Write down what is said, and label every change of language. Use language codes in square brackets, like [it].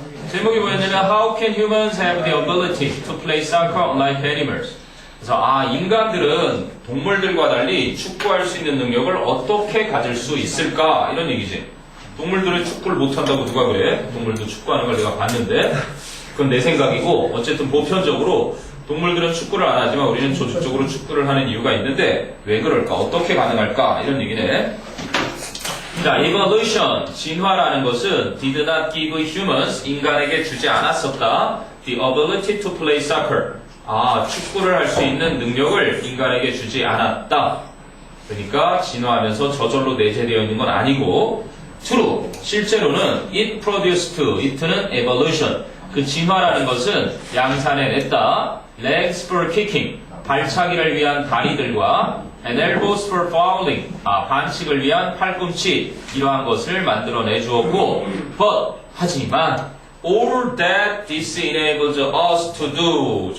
[en] 제목이 뭐였냐면 How can humans have the ability to play soccer unlike animals? [ko] 그래서 인간들은 동물들과 달리 축구할 수 있는 능력을 어떻게 가질 수 있을까? 이런 얘기지. 동물들은 축구를 못한다고 누가 그래? 동물도 축구하는 걸 내가 봤는데 그건 내 생각이고 어쨌든 보편적으로 동물들은 축구를 안 하지만 우리는 조직적으로 축구를 하는 이유가 있는데 왜 그럴까? 어떻게 가능할까? 이런 얘기네. 자, evolution, 진화라는 것은 [en] did not give humans, [ko] 인간에게 주지 않았었다. [en] The ability to play soccer. [ko] 축구를 할 수 있는 능력을 인간에게 주지 않았다. 그러니까 진화하면서 저절로 내재되어 있는 건 아니고 true, 실제로는 [en] it produced, [ko] it는 evolution. 그 진화라는 것은 양산해냈다. [en] legs for kicking, [ko] 발차기를 위한 다리들과 [en] and elbows for fouling, [ko] 반칙을 위한 팔꿈치, 이러한 것을 만들어내 주었고 but, 하지만 [en] all that this enables us to do.